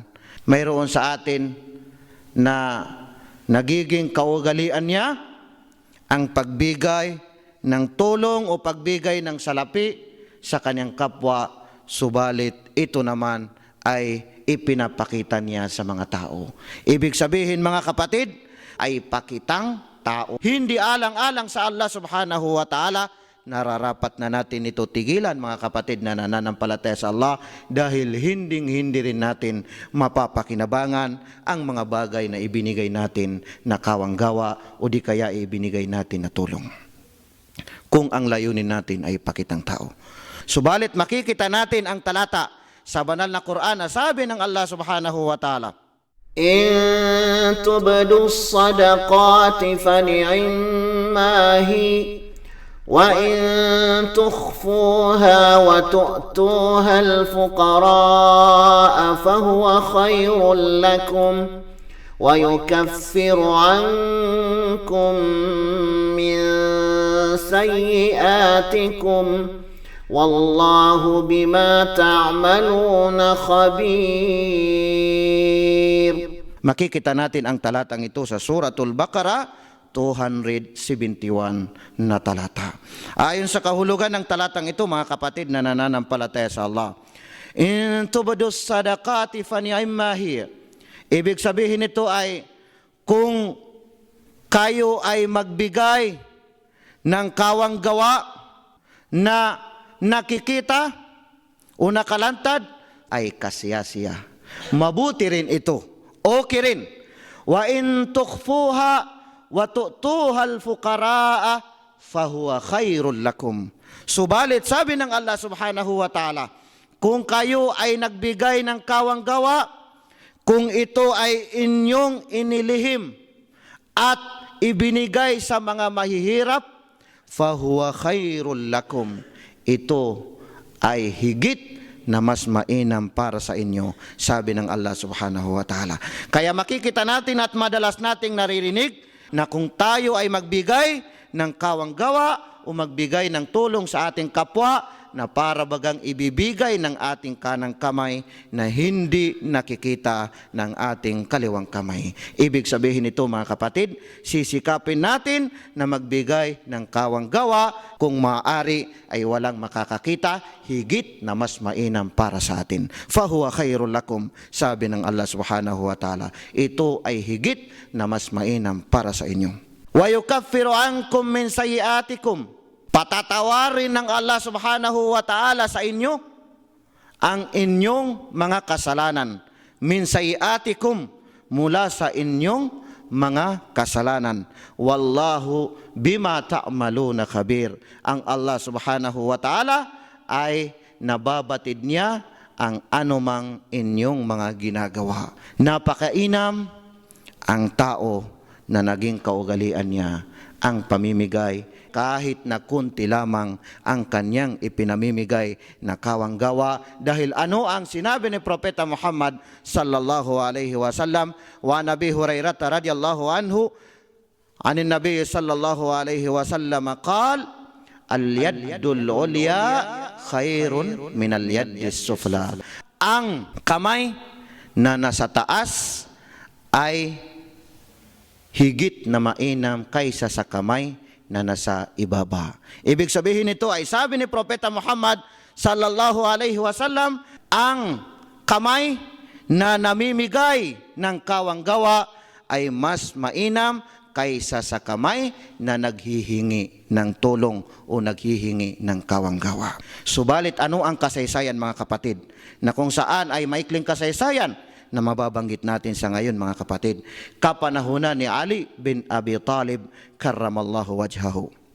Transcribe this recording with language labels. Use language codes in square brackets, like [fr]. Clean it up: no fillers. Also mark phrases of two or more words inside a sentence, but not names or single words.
[tl] Mayroon sa atin na nagiging kaugalian niya ang pagbigay ng tulong o pagbigay ng salapi sa kanyang kapwa, subalit ito naman ay ipinapakita niya sa mga tao. Ibig sabihin, mga kapatid, ay pakitang tao. Hindi alang-alang sa Allah [ar] سبحانه وتعالى. [tl] Nararapat na natin ito tigilan, mga kapatid na nananampalataya sa Allah, dahil hindi rin natin mapapakinabangan ang mga bagay na ibinigay natin na kawang gawa o di kaya ibinigay natin na tulong, kung ang layunin natin ay pakitang tao. Subalit makikita natin ang talata sa banal na Quran na sabi ng Allah [ar] سبحانه وتعالى, إن تبدوا الصدقات فنعما هي وإن تخفوها وتؤتوها الفقراء فهو خير لكم ويكفر عنكم من سيئاتكم والله بما تعملون خبير. [tl] Makikita natin ang talatang ito sa Suratul Baqarah 271 na talata. Ayon sa kahulugan ng talatang ito, mga kapatid na nananampalataya sa Allah, [ar] إن تبدوا الصدقات فنعما هي. [tl] Ibig sabihin nito ay kung kayo ay magbigay ng kawang gawa na nakikita o nakalantad, ay kasiyasiya. Mabuti rin ito. Okay rin. [ar] وإن تخفوها وتؤتوها الفقراء فهو خير لكم. [tl] Subalit sabi ng Allah [ar] سبحانه وتعالى, [tl] kung kayo ay nagbigay ng kawang gawa, kung ito ay inyong inilihim at ibinigay sa mga mahihirap, [ar] فهو خير لكم. [tl] Ito ay higit na mas mainam para sa inyo, sabi ng Allah [ar] سبحانه وتعالى. [tl] Kaya makikita natin at madalas nating naririnig na kung tayo ay magbigay ng kawang gawa o magbigay ng tulong sa ating kapwa, na para bagang ibibigay ng ating kanang kamay na hindi nakikita ng ating kaliwang kamay. Ibig sabihin nito, mga kapatid, sisikapin natin na magbigay ng kawang gawa, kung maaari ay walang makakakita, higit na mas mainam para sa atin. [ar] فهو خير لكم, [tl] sabi ng Allah [ar] سبحانه وتعالى. [tl] Ito ay higit na mas mainam para sa inyo. [ar] ويكفر عنكم من سيئاتكم. [tl] Patatawarin ng Allah [ar] سبحانه وتعالى [tl] sa inyo ang inyong mga kasalanan. [ar] من سيئاتكم, [tl] mula sa inyong mga kasalanan. [ar] والله بما تعملون خبير. [tl] Ang Allah [ar] سبحانه وتعالى [tl] ay nababatid niya ang anumang inyong mga ginagawa. Napakainam ang tao na naging kaugalian niya ang pamimigay, kahit na kunti lamang ang kanyang ipinamimigay na kawang gawa. Dahil ano ang sinabi ni Propeta Muhammad [ar] صلى الله عليه وسلم و نبي هريرة رضي الله عنه عن النبي صلى الله عليه وسلم قال اليد العليا خير من اليد السفلى. [tl] Ang kamay na nasa taas ay higit na mainam kaysa sa kamay na nasa ibaba. Ibig sabihin nito ay sabi ni Propeta Muhammad [ar] صلى الله عليه وسلم, [tl] ang kamay na namimigay ng kawanggawa ay mas mainam kaysa sa kamay na naghihingi ng tulong o naghihingi ng kawanggawa. Subalit ano ang kasaysayan mga kapatid, na kung saan ay maikling kasaysayan na mababanggit natin sa ngayon mga kapatid, kapanahunan ni Ali bin Abi Talib [ar] كرم الله وجهه.